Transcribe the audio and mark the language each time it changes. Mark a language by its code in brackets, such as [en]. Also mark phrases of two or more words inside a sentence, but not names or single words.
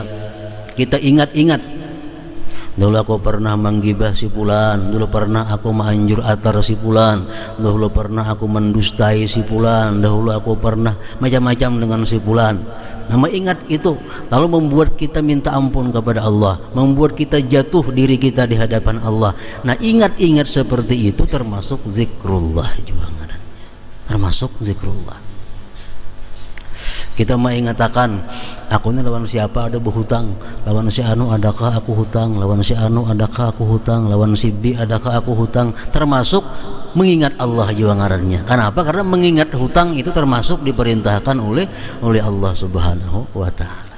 [id] Kita ingat-ingat, dulu aku pernah menggibah si fulan, dulu pernah aku menganjur atar si fulan, dulu pernah aku mendustai si fulan, dahulu aku pernah macam-macam dengan si fulan. Nah, mengingat itu lalu membuat kita minta ampun kepada Allah, membuat kita jatuh diri kita di hadapan Allah. Nah, ingat-ingat seperti itu termasuk zikrullah juga, termasuk zikrullah. [bjn] Kita mengatakan, aku ini lawan siapa ada berhutang, lawan si anu adakah aku hutang, lawan si anu adakah aku hutang, lawan si B adakah aku hutang, termasuk mengingat Allah juga ngarannya. [id] Kenapa? Karena mengingat hutang itu termasuk diperintahkan oleh Allah [ar] Subhanahu wa ta'ala.